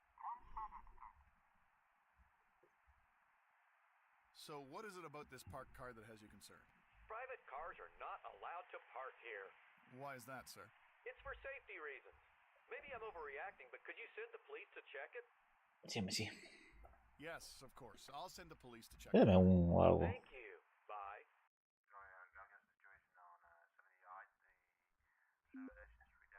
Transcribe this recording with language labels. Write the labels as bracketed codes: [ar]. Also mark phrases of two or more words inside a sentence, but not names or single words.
[en] So what is it about this parked car that has you concerned? Private cars are not allowed to park here. Why is that, sir? It's for safety reasons. Maybe I'm overreacting, but could you send the police to check it? [es] Sí, sí. [en] Yes, of course. I'll send the police to check it. [es] Dame un o algo. [en] Thank you. Bye. Sorry, I got the situation on 70 yards. The service